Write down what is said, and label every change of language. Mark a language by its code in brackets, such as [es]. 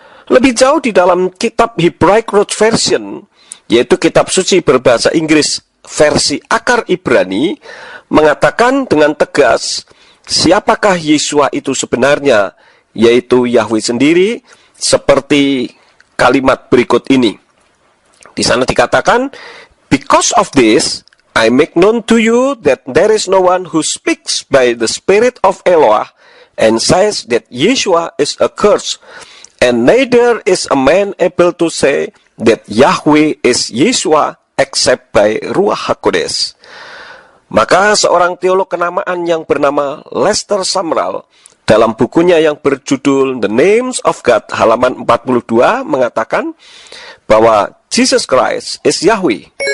[id] Lebih jauh di dalam kitab Hebraic Root Version, yaitu kitab suci berbahasa Inggris versi akar Ibrani, mengatakan dengan tegas siapakah Yesua itu sebenarnya, yaitu Yahweh sendiri, seperti kalimat berikut ini. Di sana dikatakan, [en] because of this, I make known to you that there is no one who speaks by the Spirit of Eloah and says that Yeshua is accursed, and neither is a man able to say that Yahweh is Yeshua except by Ruach HaKodes. [id] Maka seorang teolog kenamaan yang bernama Lester Sumrall dalam bukunya yang berjudul The Names of God halaman 42 mengatakan bahwa [en] Jesus Christ is Yahweh.